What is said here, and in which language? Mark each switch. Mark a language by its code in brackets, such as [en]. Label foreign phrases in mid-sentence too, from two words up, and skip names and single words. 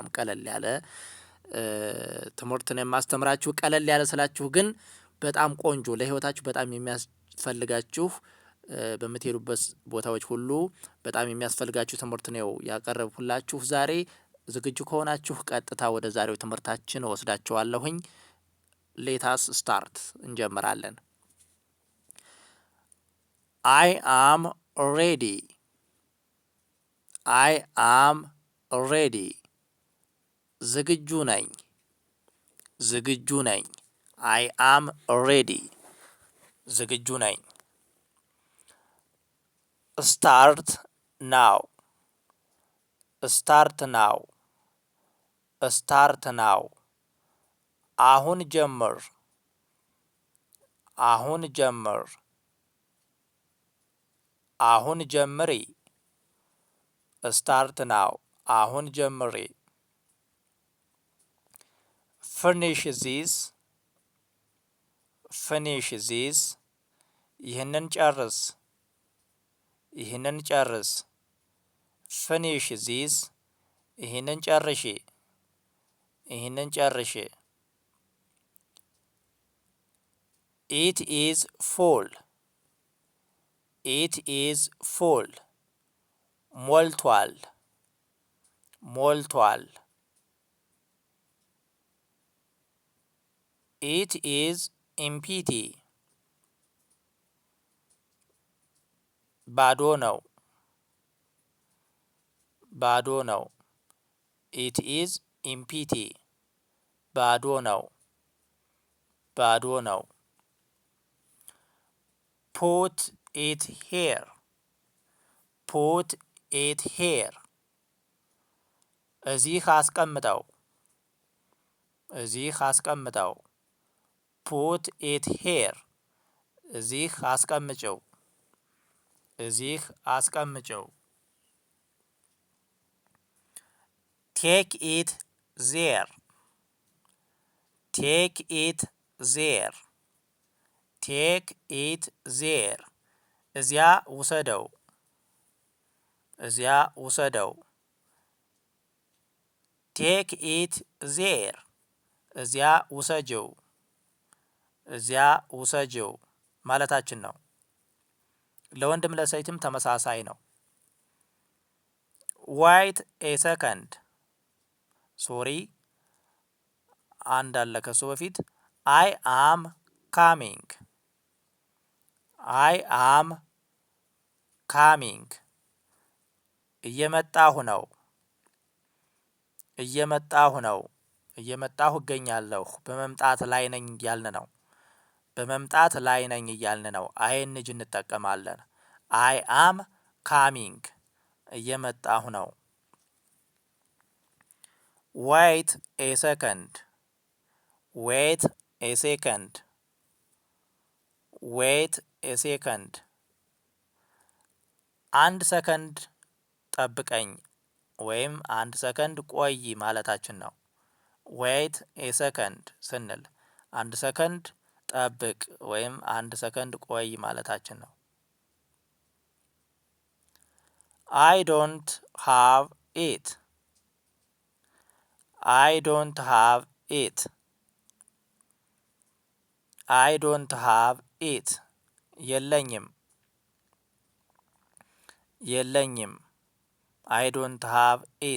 [am] ቀለል ያለ ትምህርት ነው የማስተምራችሁ። ቀለል ያለ ስላችሁ ግን በጣም ቆንጆ ለህይወታችሁ በጣም የሚያስፈልጋችሁ በምትሄዱበት ቦታዎች ሁሉ በጣም የሚያስፈልጋችሁ ትምህርት ነው ያቀረብኩላችሁ ዛሬ። ዝግጁ ከሆናችሁ ቀጥታ ወደ ዛሬው ትምህርታችን ወስዳችኋለሁኝ። [en] let's start [am] እንጀምራለን። [en] I am ready. I am ready. [am] ዝግጁ ነኝ። ዝግጁ ነኝ። [en] I am ready. [am] ዝግጁ ነኝ። [en] Start now. Start now. Start now. [am] አሁን ጀምር። አሁን ጀምር። አሁን ጀምሪ። [en] Start now. [am] አሁን ጀምሪ። [en] Finish this. Finish this. [am] ይህንን ጨርስ። ይህንን ጨርስ። [en] Finish this. [am] ይህንን ጨርሺ። ይህንን ጨርሺ። [en] It is full. It is full. [am] ሞልቷል። ሞልቷል። [en] It is empty. [am] ባዶ ነው። ባዶ ነው። [en] It is empty. [am] ባዶ ነው። ባዶ ነው። [en] Put it here. Put it here. [am] እዚህ አስቀምጠው። እዚህ አስቀምጠው። [en] Put it here. [am] እዚህ አስቀምጨው። እዚህ አስቀምጨው። [en] Take it there. Take it there. Take it there. [am] እዚያ ውሰደው። እዚያ ውሰደው። [en] Take it there. [am] እዚያ ውሰጀው። እዚያ ውሰጀው ማለታችን ነው። ለወንድም ለሴትም ተመሳሳይ ነው። [en] Wait a second. Sorry. [am] አንድ አለ ከሱ በፊት [en] I am coming. I am coming. [am] እየመጣሁ ነው። እየመጣሁ ነው። እየመጣሁ እገኛለሁ። በመምጣት ላይ ነኝ እያልን ነው። በመምጣት ላይ ነኝ እያልን ነው። አይንጅ እንጠቀማለን። [en] I am coming. [am] እየመጣሁ ነው። [en] Wait a second. Wait a second. Wait a second. [am] አንድ ሰከንድ ጠብቀኝ ወይም አንድ ሰከንድ ቆይ ማለታችን ነው። [en] Wait a second [am] ስንል አንድ ሰከንድ ጠብቅ ወይም አንድ ሰከንድ ቆይ ማለታችን ነው። [en] I don't have it. I don't have it. I don't have it. [am] የለኝም የለኝም። [en] I don't have it.